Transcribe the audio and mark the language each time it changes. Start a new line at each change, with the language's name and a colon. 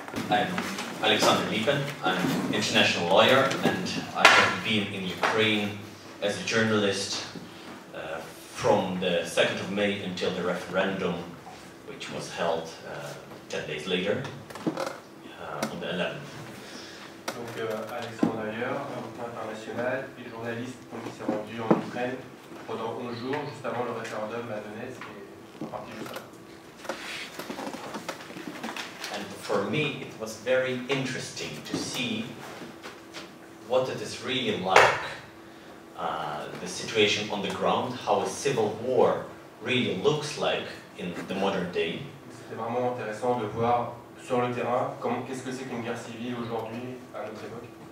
English: I'm Alexander Lipen. I'm an international lawyer, and I have been in Ukraine as a journalist from the 2nd of May until the referendum, which was held 10 days later, on the 11th.
French: Donc Alexandre Ayer, avocat international et journaliste qui s'est rendu en Ukraine pendant 11 jours, juste avant le référendum à Donetsk et en partie juste après.
English: And for me, it was very interesting to see what it is really like, the situation on the ground, how a civil war really looks like in the modern day.
French: C'était vraiment intéressant de voir sur le terrain qu'est-ce que c'est qu'une guerre civile aujourd'hui à notre époque.